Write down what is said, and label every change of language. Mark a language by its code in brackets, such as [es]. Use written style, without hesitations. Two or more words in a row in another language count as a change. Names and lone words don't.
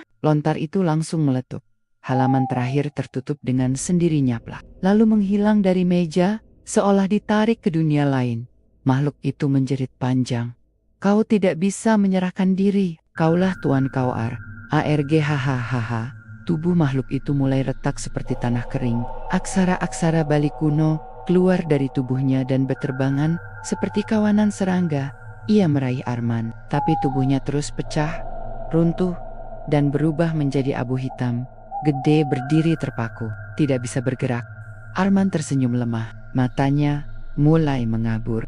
[id] Lontar itu langsung meletup. Halaman terakhir tertutup dengan sendirinya plak. Lalu menghilang dari meja, seolah ditarik ke dunia lain. Makhluk itu menjerit panjang. Kau tidak bisa menyerahkan diri. Kaulah Tuan Kauar. ARG hahaha. Tubuh makhluk itu mulai retak seperti tanah kering. Aksara-aksara Bali kuno keluar dari tubuhnya dan berterbangan seperti kawanan serangga. Ia meraih Arman, tapi tubuhnya terus pecah, runtuh, dan berubah menjadi abu hitam. Gede berdiri terpaku, tidak bisa bergerak. Arman tersenyum lemah, matanya mulai mengabur.